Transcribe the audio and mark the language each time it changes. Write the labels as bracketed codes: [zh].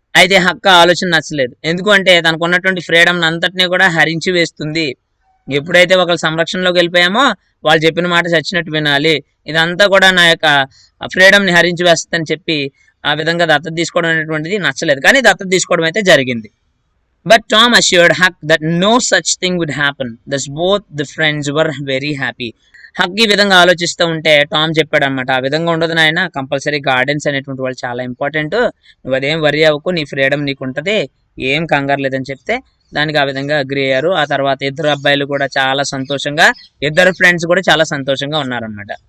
[te] అయితే హక్క ఆలోచన నచ్చలేదు. ఎందుకంటే తనకు ఉన్నటువంటి ఫ్రీడమ్ అంతటినీ కూడా హరించి వేస్తుంది. ఎప్పుడైతే ఒకళ్ళ సంరక్షణలోకి వెళ్ళిపోయామో వాళ్ళు చెప్పిన మాట చచ్చినట్టు వినాలి, ఇదంతా కూడా నా యొక్క ఫ్రీడమ్ ని హరించి వేస్తుందని చెప్పి ఆ విధంగా దత్తత తీసుకోవడం అనేటువంటిది నచ్చలేదు. కానీ దత్తత తీసుకోవడం అయితే జరిగింది. [en] But Tom assured Huck that no such thing would happen. Thus both the friends were very happy. [te] Haq ఈ విధంగా ఆలోచిస్తూ ఉంటే టామ్ చెప్పాడు అనమాట, ఆ విధంగా ఉండదు నాయన, కంపల్సరీ గార్డెన్స్ అనేటువంటి వాళ్ళు చాలా ఇంపార్టెంట్, నువ్వు అదేం వరి అవ్వకు, నీ ఫ్రీడమ్ నీకు ఉంటుంది, ఏం కంగారు లేదని చెప్తే దానికి ఆ విధంగా అగ్రి అయ్యారు. ఆ తర్వాత ఇద్దరు అబ్బాయిలు కూడా చాలా సంతోషంగా, ఇద్దరు ఫ్రెండ్స్ కూడా చాలా సంతోషంగా ఉన్నారనమాట.